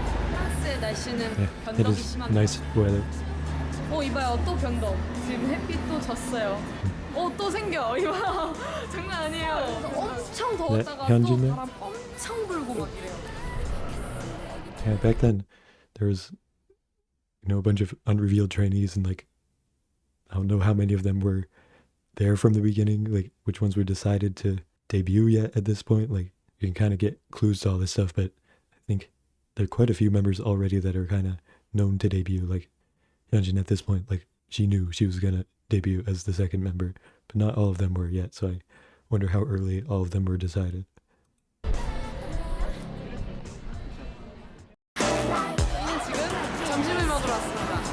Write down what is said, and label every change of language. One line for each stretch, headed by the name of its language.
Korean: 프랑스의 날씨는
English: Yeah, it
Korean: 변덕이
English: is
Korean: 심합니다.
English: nice weather.
Korean: 이봐요. 또 변덕. 지금 햇빛 또 졌어요. 또 생겨. 이봐요. 장난 아니에요. 엄청 더웠다가 또 현진네? 바람 엄청 불고 막 이래요.
English: Yeah, back then there was, you know, a bunch of unrevealed trainees, and like, I don't know how many of them were there from the beginning, like which ones were decided to debut yet at this point. Like, you can kind of get clues to all this stuff, but I think there are quite a few members already that are kind of known to debut. Like, Hyunjin at this point, like, she knew she was gonna debut as the second member, but not all of them were yet, so I wonder how early all of them were decided.
Korean: 저희는 지금 점심을 먹으러 왔습니다.